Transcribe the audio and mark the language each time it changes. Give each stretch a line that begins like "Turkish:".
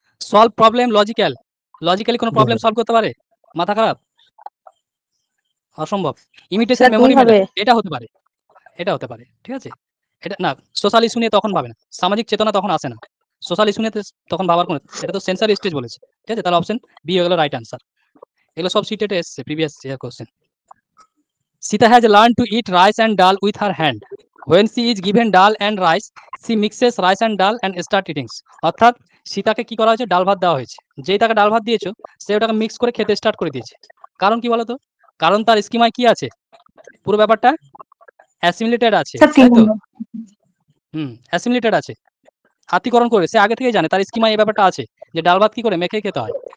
Bangla: Solve problem logically কোনো problem solve করতে পারে? মাথা খারাপ, অসম্ভব। ইমিটেশন মেমোরি, এটা হতে পারে, ঠিক আছে? এটা না, সোশ্যাল ইস্যু নিয়ে তখন ভাবে না, সামাজিক চেতনা তখন আসে না, সোশ্যাল ইস্যু নিয়ে তখন ভাবার কোনো, এটা তো সেন্সারি স্টেজ বলেছে, ঠিক আছে? তাহলে অপশন বি হয়ে গেল রাইট আনসার। এগুলো সব সিটেটে এসছে, previous year question.
English: Sita has learned to eat rice and dal with her hand. When she is given dal and rice, she mixes rice and dal and start eating.
Bangla: অর্থাৎ সীতাকে কি করা হয়েছে, ডাল ভাত দেওয়া হয়েছে, যেই তাকে ডাল ভাত দিয়েছো সে ওটাকে মিক্স করে খেতে স্টার্ট করে দিয়েছে। কারণ কি বলতো? কারণ তার স্কিমায় কি আছে, পুরো ব্যাপারটা অ্যাসিমিলেটেড আছে, তাই তো? অ্যাসিমিলেটেড আছে, আত্মীকরণ করে, সে আগে থেকেই জানে, তার স্কিমায় এই ব্যাপারটা আছে যে ডাল ভাত কি করে মেখে খেতে হয়।